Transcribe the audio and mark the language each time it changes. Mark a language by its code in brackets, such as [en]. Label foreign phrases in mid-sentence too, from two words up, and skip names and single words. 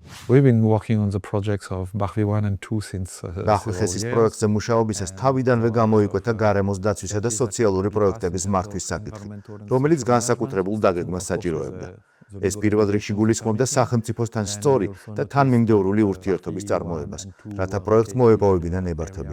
[en] We've been working on the projects of Bachvi 1 and 2 since [ka] Bachvi ხესის პროექტზე მუშაობისას თავიდანვე გამოიკვეთა გარემოს დაცვისა და სოციალური პროექტების მართვის საკითხი, რომელიც განსაკუთრებულ დაგეგმას საჭიროებდა. ეს პირველ რიგში გულისხმობდა სახელმწიფოსთან სწორი და თანმიმდევრული ურთიერთობის წარმოებას, რათა პროექტს მოეპოვებინა ნებართვები.